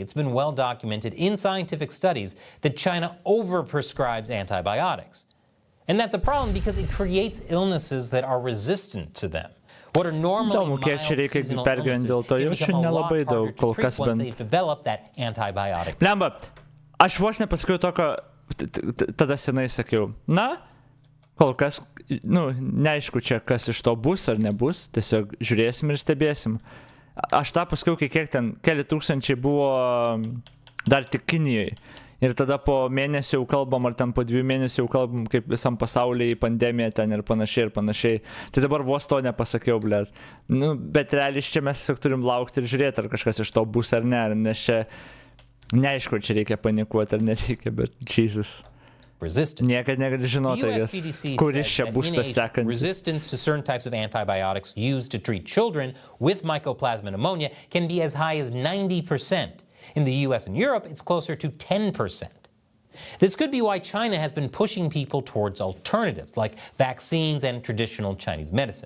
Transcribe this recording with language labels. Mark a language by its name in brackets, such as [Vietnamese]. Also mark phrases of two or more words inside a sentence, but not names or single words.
[English] It's been well documented in scientific studies that China overprescribes antibiotics. And that's a problem because it creates illnesses that are resistant to them. What are normally mild seasonal illnesses can become a lot harder to treat once they've developed that antibiotic. [Lithuanian] Lemba, aš vos nepasakiau tokio, tada senai sakiau, na, kol kas, neaišku čia, kas iš to bus ar nebus, tiesiog žiūrėsim ir stebėsim. Aš tą pasakiau, kiek ten keli tūkstančiai buvo dar tik Kinijoje. Ir tada po mėnesį jau kalbam, ar ten po 2 mėnesių jau kalbam, kaip visam pasaulyje pandemija ten ir panašiai ir panašiai. Tai dabar vos to nepasakiau, blėt. Bet realiai čia mes tiesiog turim laukti ir žiūrėti, ar kažkas iš to bus ar ne, nes čia neaišku, čia reikia panikuoti ar nereikia, bet Jesus. Niekad negali žinoti, kuris čia bus tas sekantis. [English] Resistance to certain types of antibiotics used to treat children with mycoplasma pneumonia can be as high as 90%. In the US and Europe, it's closer to 10%. This could be why China has been pushing people towards alternatives like vaccines and traditional Chinese medicine.